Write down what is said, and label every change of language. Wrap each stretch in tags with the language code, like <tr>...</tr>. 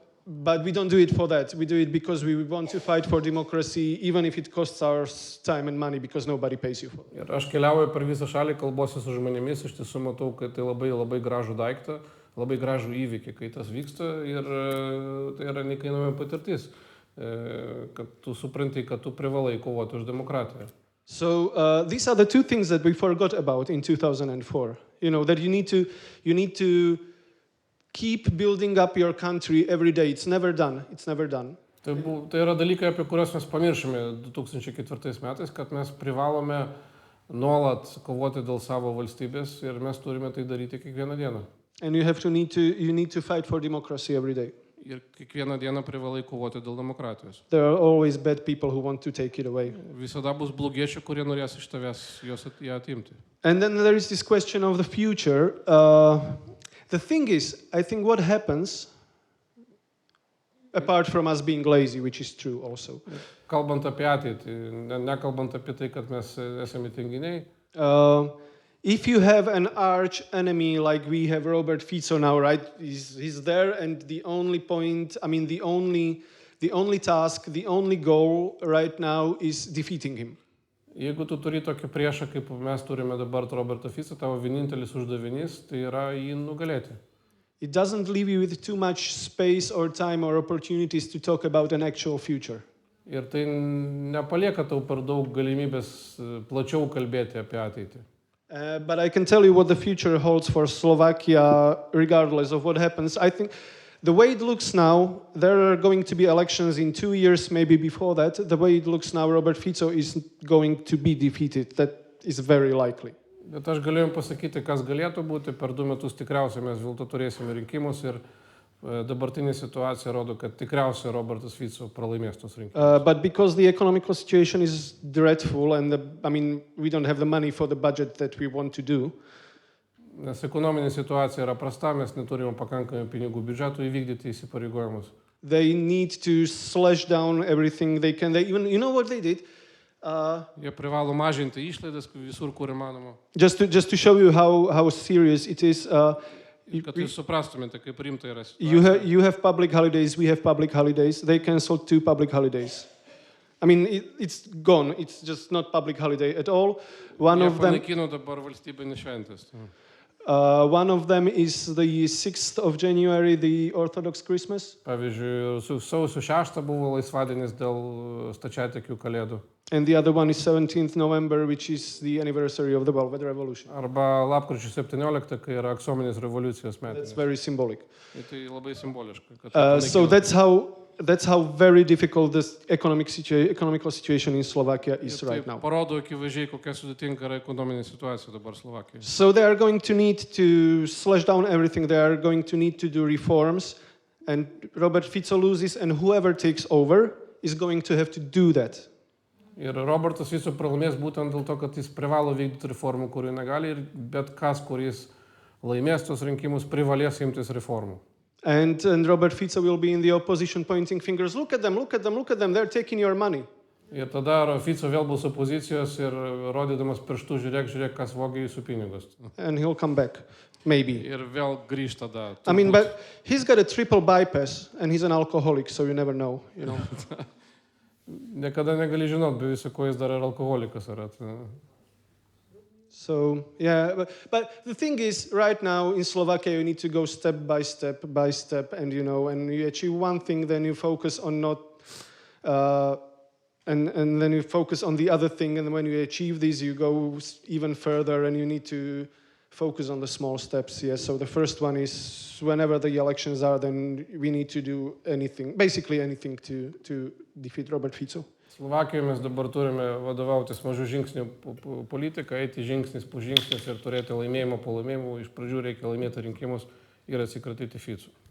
<en>But we don't do it for that. We do it because we want to fight for democracy, even if it costs our time and money, because nobody pays you for it.</en> <lt>Ir aš keliauju per visą šalį, kalbuosi su žmonėmis, iš tiesų matau, kad tai labai, labai gražų daiktą, labai gražų įvykį, kai tas vyksta ir tai yra neįkainojama patirtis, kad tu supranti, kad tu privalai kovoti už demokratiją.</lt> <en>So these are the two things that we forgot about in 2004. That you need to keep building up your country every day. It's never done.</en> <lt>Tai yra dalykai, apie kuriuos mes pamiršome 2004 metais, kad mes privalome nuolat kovoti dėl savo valstybės ir mes turime tai daryti kiekvieną dieną.</lt> <en>And you need to fight for democracy every day.</en> <lt>Ir kiekvieną dieną privalai kovoti dėl demokratijos.</lt> <en>There are always bad people who want to take it away.</en> <lt>Visada bus blogiečių, kurie norės iš tavęs ją atimti.</lt> <en>And then there is this question of the future. The thing is, I think what happens, apart from us being lazy, which is true also.</en> <lt>Kalbant apie ateitį, nekalbant apie tai, kad mes esame tinginiai.</lt> <en>If you have an arch enemy like we have Robert Fico now, right? He's there, and the only point, the only task, the only goal right now is defeating him.</en> <lt>Jeigu tu turi tokį priešą, kaip mes turime dabar Robertą Fico, tavo vienintelis uždavinys, tai yra jį nugalėti.</lt> <en>It doesn't leave you with too much space or time or opportunities to talk about an actual future.</en> <lt>Ir tai nepalieka tau per daug galimybės plačiau kalbėti apie ateitį.</lt> <en>But I can tell you what the future holds for Slovakia, regardless of what happens. I think the way it looks now, there are going to be elections in 2 years, maybe before that. The way it looks now, Robert Fico is going to be defeated. That is very likely.</en> <lt>Bet aš galiu jums pasakyti, kas galėtų būti. Per 2 metus tikriausiai mes vėl to turėsime rinkimus ir dabartinė situacija rodo, kad tikriausiai Robertas Fico pralaimės tos rinkimus.</lt> <en>But because the economical situation is dreadful and we don't have the money for the budget that we want to do.</en> <lt>Nes ekonominė situacija yra prasta, mes neturime pakankamai pinigų biudžetų įvykdyti įsipareigojimus.</lt> <en>They need to slash down everything they can. You know what they did?</en> <lt>Jie privalo mažinti išlaidas visur, kur įmanoma.</lt> <en>Just to show you how serious it is.</en> <lt>Kad jūs suprastumėte, kaip rimta yra situacija.</lt> <en>You have public holidays, we have public holidays. They canceled 2 public holidays. I mean, it's gone. It's just not public holiday at all. One of them.</en> <lt>Panaikino dabar valstybinės šventės.</lt> <en>One of them is the 6th of January, the Orthodox Christmas.</en> <lt>Pavyzdžiui, sausio 6 buvo laisvadienis dėl stačiatikių kalėdų.</lt> <en>And the other one is 17th November, which is the anniversary of the Velvet Revolution.</en> <lt>Arba lapkričio 17, kai yra aksominės revoliucijos metinės.</lt> <en>That's very symbolic.</en> <lt>Tai labai simboliška.</lt> <en>So that's how very difficult this economical situation in Slovakia is right now.</en> <lt>Parodo akivaizdžiai, kokia sudėtinga yra ekonominė situacija dabar Slovakijoje.</lt> <en>So they are going to need to slash down everything. They are going to need to do reforms, and Robert Fico loses, and whoever takes over is going to have to do that.</en> <lt>Ir Robertas Fico pralaimės būtent dėl to, kad jis privalo vykdyti reformų, kurių negali, ir bet kas, kuris laimės tos rinkimus, privalės imtis reformų.</lt> <en>And Robert Fico will be in the opposition pointing fingers. Look at them, look at them, look at them. They're taking your money.</en> <lt>Ir tada Fico vėl bus opozicijos ir rodydamas pirštų, žiūrėk, kas vogia jūsų pinigus.</lt> <en>And he'll come back, maybe.</en> <lt>Ir vėl grįžta tada.</lt> <en>I mean, but he's got a triple bypass, and he's an alcoholic, so you never know, you know.</en> <lt>Niekada negali žinot, be viso ko jis dar yra alkoholikas.</lt> <en>So, yeah, but the thing is, right now in Slovakia, you need to go step by step, and and you achieve one thing, then you focus on and then you focus on the other thing, and when you achieve these, you go even further, and you need to focus on the small steps. Yes. So the first one is whenever the elections are, then we need to do basically anything to defeat Robert Fico.</en> <lt>Slovakijoje mes dabar turime vadovautis mažų žingsnių politiką, eiti žingsnis po žingsnis ir turėti laimėjimą po laimėjimų. Iš pradžių reikia laimėti rinkimus ir atsikratyti Fico.</lt>